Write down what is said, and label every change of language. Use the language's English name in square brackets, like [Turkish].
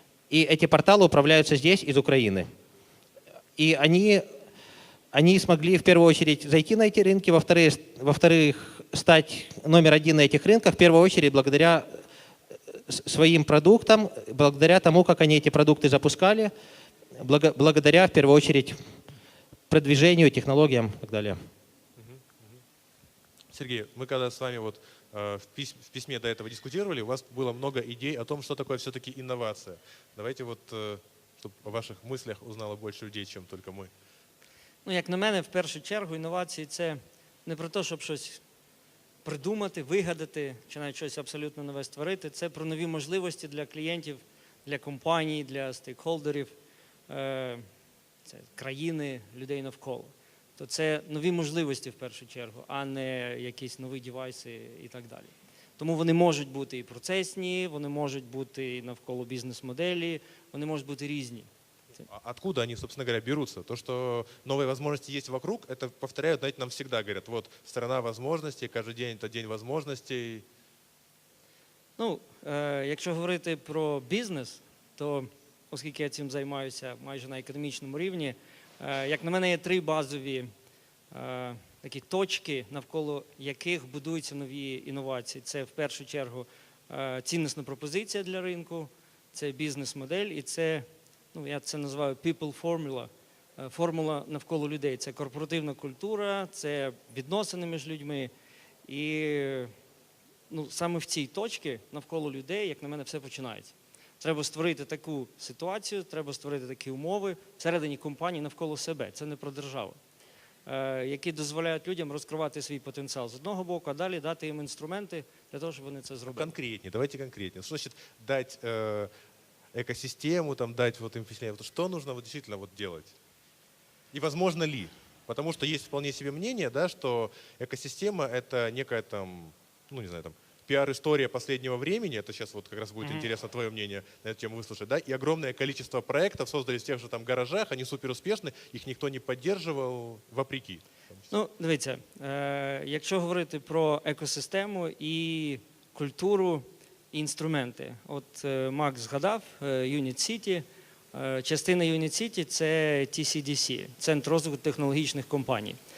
[Russian] И эти порталы управляются здесь, из Украины. И они смогли в первую очередь зайти на эти рынки, во-вторых, стать номер один на этих рынках, в первую очередь благодаря своим продуктам, благодаря тому, как они эти продукты запускали, благодаря, в первую очередь, продвижению, технологиям и так далее. Сергей, мы когда с вами вот в письме до этого дискутировали, у вас было много идей о том, что такое все-таки инновация. Давайте вот, чтобы о ваших мыслях узнало больше людей, чем только мы. [Ukrainian] Ну, як на мене, в першу чергу, інновації – це не про те, щоб щось придумати, вигадати, чи навіть щось абсолютно нове створити. Це про нові можливості для клієнтів, для компаній, для стейкхолдерів, це країни, людей навколо. То це нові можливості в першу чергу, а не якісь нові девайси і так далі. Тому вони можуть бути і процесні, вони можуть бути і навколо бізнес-моделі, вони можуть бути різні. [Russian] Откуда они, собственно говоря, берутся? То, что новые возможности есть вокруг, это повторяют, знаете, нам всегда говорят, вот страна возможностей, каждый день это день возможностей. [Ukrainian] Ну, якщо говорити про бізнес, то, оскільки я цим займаюся майже на економічному рівні, як на мене, є три базові такі точки, навколо яких будуються нові інновації. Це, в першу чергу, ціннісна пропозиція для ринку, це бізнес-модель і це, ну, я це називаю [English] people formula, [Ukrainian] формула навколо людей. Це корпоративна культура, це відносини між людьми. І ну, саме в цій точці навколо людей, як на мене, все починається. Треба створити таку ситуацію, треба створити такі умови всередині компанії навколо себе. Це не про державу. Які дозволяють людям розкривати свій потенціал з одного боку, а далі дати їм інструменти для того, щоб вони це зробили. [Russian] Конкретнее, давайте конкретнее. Что значит дать экосистему, там, дать вот им впечатление? Что нужно вот действительно вот делать? И возможно ли? Потому что есть вполне себе мнение, да, что экосистема – это некая там, ну не знаю, там, пиар-история последнего времени, это сейчас вот как раз будет интересно твое мнение на эту тему выслушать, да, и огромное количество проектов создались в тех же там гаражах, они супер успешны, их никто не поддерживал вопреки. [Ukrainian] Ну, дивіться, якщо говорити про екосистему і культуру, і інструменти. От Макс згадав Unit City. Частина Unit City – це TCDC, Центр розвитку технологічних компаній.